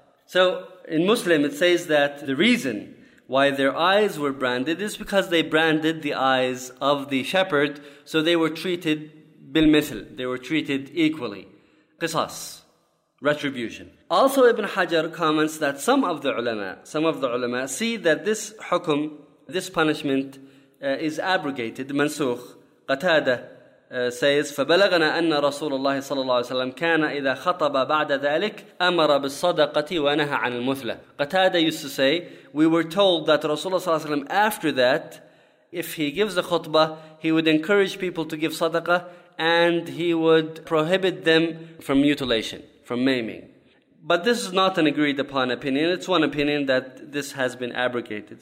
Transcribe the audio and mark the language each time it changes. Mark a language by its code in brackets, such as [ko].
[en] So in Muslim, it says that the reason why their eyes were branded is because they branded the eyes of the shepherd, so they were treated bil mithl, they were treated equally. Qisas, retribution. Also, Ibn Hajar comments that some of the ulama see that this hukum, this punishment, is abrogated, mansukh. Qatada says, [ar] فَبَلَغَنَا أَنَّ رَسُولَ اللَّهِ صَلَى اللَّهِ وَسَلَّمْ كَانَ إِذَا خَطَبَ بَعْدَ ذَلِكَ أَمَرَ بِالصَّدَقَةِ وَنَهَى عَنِ الْمُثْلَةِ. [en] Qatada used to say, we were told that Rasulullah صلى الله عليه وسلم, after that, if he gives a khutbah, he would encourage people to give sadaqah and he would prohibit them from mutilation, from maiming. But this is not an agreed upon opinion. It's one opinion that this has been abrogated.